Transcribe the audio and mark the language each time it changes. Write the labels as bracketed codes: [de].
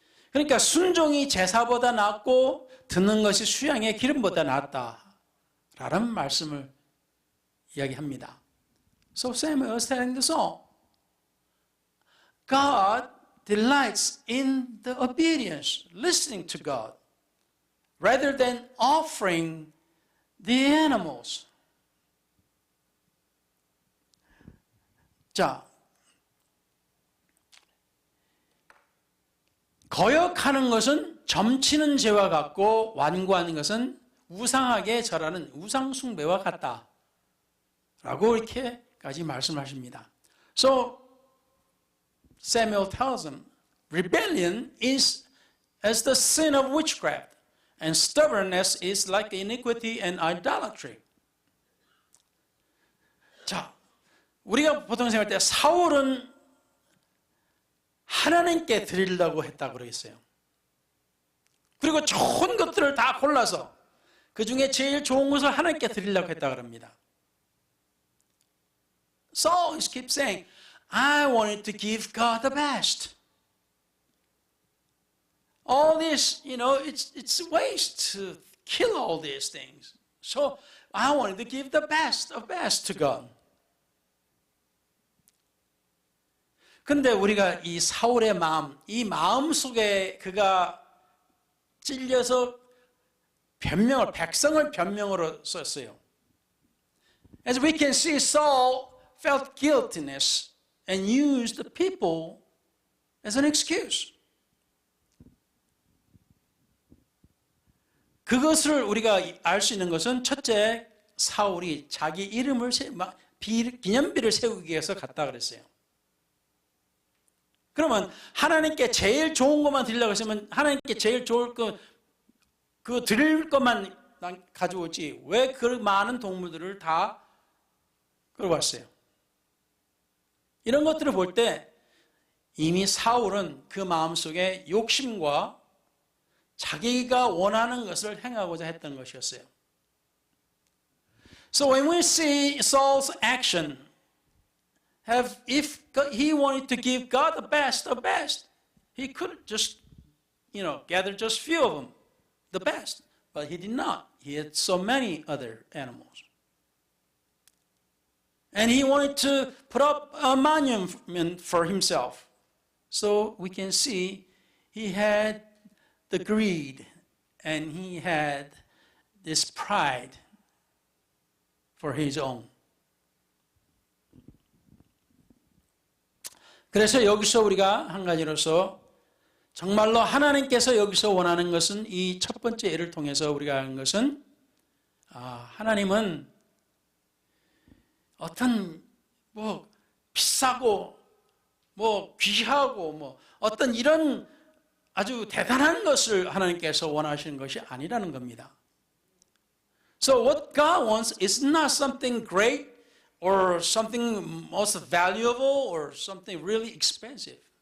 [ko] 그러니까 순종이 제사보다 낫고 듣는 것이 수양의 기름보다 낫다. 라는 말씀을 이야기합니다. [en] So Samuel is telling the Saul, God delights in the obedience, listening to God, rather than offering the animals. [ko] 자, 거역하는 것은 점치는 죄와 같고 완고하는 것은 우상하게 절하는 우상숭배와 같다. 라고 이렇게까지 말씀하십니다. [en] So Samuel tells him, rebellion is as the sin of witchcraft, and stubbornness is like iniquity and idolatry. [ko] 자, 우리가 보통 생각할 때 사울은 하나님께 드리려고 했다고 그러겠어요. 그리고 좋은 것들을 다 골라서 그 중에 제일 좋은 것을 하나님께 드리려고 했다고 합니다. [en] Saul keeps saying, I wanted to give God the best. All this, it's waste to kill all these things. So I wanted to give the best of best to God. [ko] 근데 우리가 이 사울의 마음, 이 마음 속에 그가 찔려서 백성을 변명으로 썼어요. [en] As we can see, Saul felt guiltiness and used the people as an excuse. [ko] 그것을 우리가 알 수 있는 것은 첫째, 사울이 자기 이름을 기념비를 세우기 위해서 갔다 그랬어요. 그러면 하나님께 제일 좋은 것만 드리려고 했으면 하나님께 제일 좋을 그 드릴 것만 가져오지 왜 그 많은 동물들을 다 끌고 왔어요? 이런 것들을 볼 때 이미 사울은 그 마음속에 욕심과 자기가 원하는 것을 행하고자 했던 것이었어요. [en] So when we see Saul's action, if he wanted to give God the best, he could just, gather just few of them, the best. But he did not. He had so many other animals. And he wanted to put up a monument for himself. So we can see he had the greed and he had this pride for his own. [ko] 그래서 여기서 우리가 한 가지로서 정말로 하나님께서 여기서 원하는 것은 이 첫 번째 예를 통해서 우리가 하는 것은 하나님은 어떤 비싸고 귀하고 어떤 이런 아주 대단한 것을 하나님께서 원하시는 것이 아니라는 겁니다. [en] So what God wants is not something great or something most valuable or something really expensive.